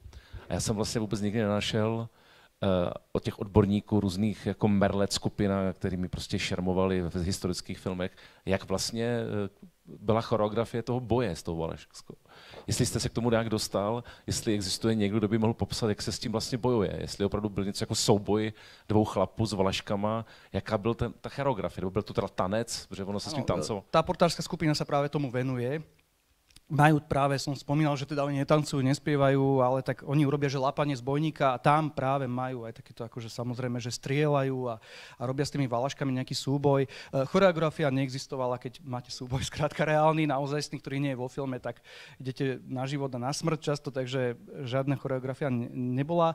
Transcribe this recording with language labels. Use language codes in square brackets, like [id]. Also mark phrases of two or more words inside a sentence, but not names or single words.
[cs] A já jsem vlastně vůbec nikdy nenašel od těch odborníků různých jako Merlet skupina, kterými prostě šermovali v historických filmech, jak vlastně byla choreografie toho boje s tou Valašskou. Jestli jste se k tomu nějak dostal, jestli existuje někdo, kdo by mohl popsat, jak se s tím vlastně bojuje, jestli opravdu byl něco jako souboj dvou chlapů s Valaškama, jaká byl ta choreografie, nebo byl to teda tanec, protože ono se s tím tancovalo. [sk] Tá portárska skupina sa práve tomu venuje. Majú práve, som spomínal, že teda oni netancujú, nespievajú, ale tak oni urobia, že lapanie zbojníka a tam práve majú aj takéto, akože samozrejme, že strieľajú a robia s tými Valaškami nejaký súboj. Choreografia neexistovala, keď máte súboj skrátka reálny, naozaj, ktorý nie je vo filme, tak idete na život a na smrť často, takže žiadna choreografia nebola.